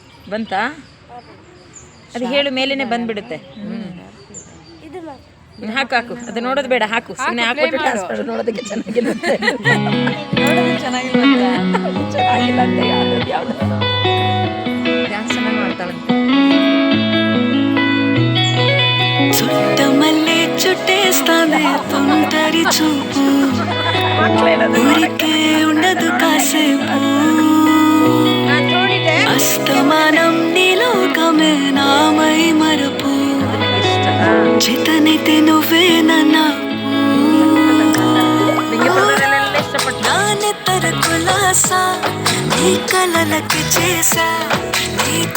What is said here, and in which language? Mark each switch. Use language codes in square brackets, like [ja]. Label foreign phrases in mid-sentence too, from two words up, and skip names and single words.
[kn] ಬಂತಾ? ಅದು ಹೇಳು, ಮೇಲೇನೆ ಬಂದ್ಬಿಡುತ್ತೆ. ಇದು ಮಾಡಿ ಹಾಕು ಹಾಕು, ಅದು ನೋಡೋದು ಬೇಡ, ಹಾಕು. ಸುಮ್ಮನೆ ಹಾಕ್ಬಿಟ್ಟು ಡ್ಯಾನ್ಸ್ ಮಾಡು, ನೋಡೋದಕ್ಕೆ ಚೆನ್ನಾಗಿರುತ್ತೆ. ನೋಡೋದು ಚೆನ್ನಾಗಿರುತ್ತೆ. ಚೆನ್ನಾಗಿಲ್ಲ ಅಂತ ಯಾವ್ದು ಡ್ಯಾನ್ಸ್ ಚೆನ್ನಾಗಿ ಮಾಡ್ತಾಳಂತೆ. [te] చుట్టమల్లే చుట్టేస్తాంది తొంటరి చూపు, ఊరికే ఉండదు కాసేపు, అస్తమానం నీలోకమే నామై మరపు, చితనితే నువ్వే నాన్నెత్తర కులాసా నీ కలలకి చేసా నీ